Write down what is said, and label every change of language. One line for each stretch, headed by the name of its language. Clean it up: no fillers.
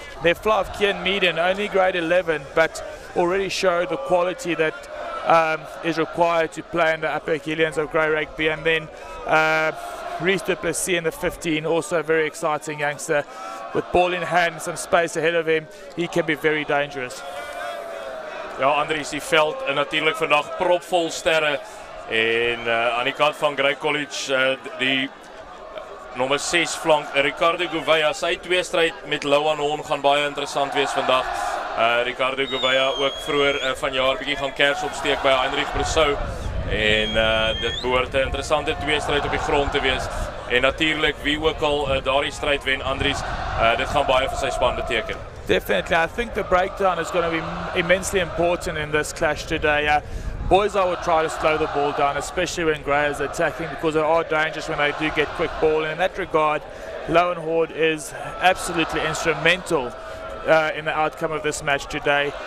English: Their fly of Kian Meaden, only grade 11, but already showed the quality that is required to play in the upper echelons of Grey Rugby. And then Reese du Plessis in the 15, also a very exciting youngster. With ball in hand and some space ahead of him, he can be very dangerous.
Afrikaans: Ja, Andries, die veld en natuurlijk vandaag propvol sterre. En aan die kant van Grey College, die nommer 6 flank, Ricardo Gouveia, sy tweestryd met Lohan Horn gaan baie interessant wees vandag. Ricardo Gouveia ook vroeër vanjaar bietjie gaan kers opsteek by Heinrich Brousseau. En dit behoort 'n interessante tweestryd op die grond te wees. En natuurlik wie ook al daardie stryd wen, Andries, dit gaan baie vir sy span beteken.
English: Definitely, I think the breakdown is going to be immensely important in this clash today. Boiseye will try to slow the ball down, especially when Grey is attacking, because they are dangerous when they do get quick ball. And in that regard, Lohan Horn is absolutely instrumental in the outcome of this match today.